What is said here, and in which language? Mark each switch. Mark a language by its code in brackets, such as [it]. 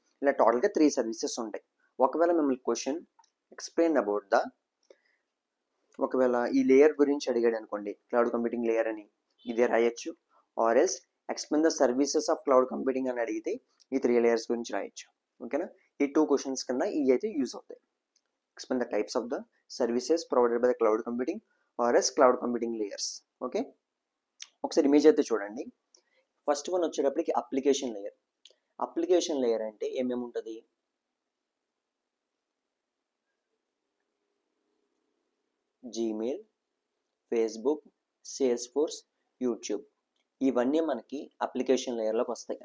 [te] ఇలా టోటల్గా 3 సర్వీసెస్ ఉంటాయి. ఒకవేళ మిమ్మల్ని క్వశ్చన్ ఎక్స్ప్లెయిన్ అబౌట్ ఒకవేళ ఈ లేయర్ గురించి అడిగాడు అనుకోండి, క్లౌడ్ కంప్యూటింగ్ లేయర్ అని, ఇదే రాయొచ్చు. [en] or else explain the services of cloud computing [te] అని అడిగితే ఈ 3 లేయర్స్ గురించి రాయొచ్చు. ఓకేనా, ఈ 2 క్వశ్చన్స్ కింద ఇవి అయితే యూజ్ అవుతాయి. [en] Explain the types of the services provided by the cloud computing or as cloud computing layers. [te] Okay, ఒకసారి ఇమేజ్ అయితే చూడండి. ఫస్ట్ వన్ వచ్చేటప్పటికి అప్లికేషన్ లేయర్. అప్లికేషన్ లేయర్ అంటే ఏమేమి ఉంటుంది? జీమెయిల్, ఫేస్బుక్, సేల్స్ఫోర్స్, యూట్యూబ్, ఇవన్నీ మనకి అప్లికేషన్ లేయర్లోకి వస్తాయి.